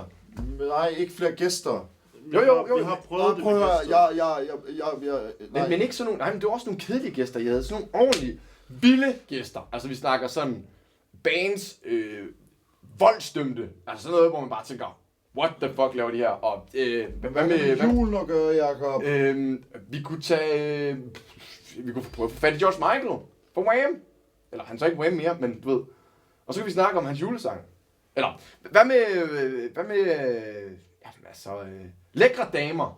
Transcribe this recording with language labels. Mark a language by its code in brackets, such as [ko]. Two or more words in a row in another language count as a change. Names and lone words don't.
[da] Nej, ikke flere gæster. Jo. Vi har prøvet det Prøv at med høre, gæster. Men ikke sådan nogle, nej, men det var også nogle kedelige gæster, jeg havde. Sådan nogle ordentlige, vilde gæster. Altså vi snakker sådan bands, voldsdømte. Altså sådan noget, hvor man bare tænker, [en] what the fuck [da] laver de her? Og hvad med julen at gøre, Jacob? vi kunne tage, vi kunne prøve at få fat i George Michael for Wham. Eller han så ikke Wham mere, men du ved. Og så kan vi snakke om hans julesang. Eller, hvad med lækre damer.